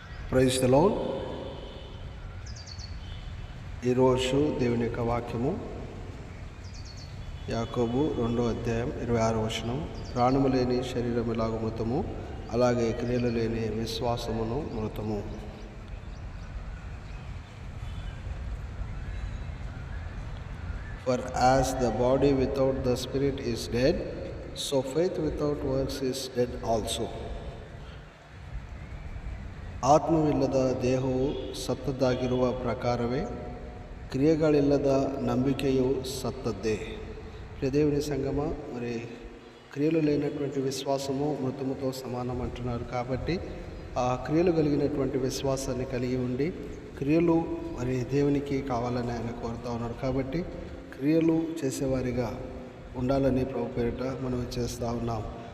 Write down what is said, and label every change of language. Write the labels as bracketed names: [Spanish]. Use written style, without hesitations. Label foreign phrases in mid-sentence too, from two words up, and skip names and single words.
[English] praise the lord. [Telugu] ఈరోజు దేవుని యొక్క వాక్యము యాకోబు 2:26. ప్రాణము లేని శరీరం ఎలాగ మృతము, అలాగే క్రియలు లేని విశ్వాసమును మృతము. [English] For as the body without the spirit is dead, so faith without works is dead also. [Kannada] ಆತ್ಮವಿಲ್ಲದ ದೇಹವು ಸತ್ತದ್ದಾಗಿರುವ ಪ್ರಕಾರವೇ ಕ್ರಿಯೆಗಳಿಲ್ಲದ ನಂಬಿಕೆಯು సత్తద్దే. [Telugu] దేవుని సంగమ, మరి క్రియలు లేనటువంటి విశ్వాసము మృతముతో సమానం అంటున్నారు. కాబట్టి ఆ క్రియలు కలిగినటువంటి విశ్వాసాన్ని కలిగి ఉండి క్రియలు మరి దేవునికి కావాలని ఆయన కోరుతా ఉన్నారు. కాబట్టి క్రియలు చేసేవారిగా ఉండాలని ప్రభు పేరిట మనం చేస్తూ ఉన్నాం.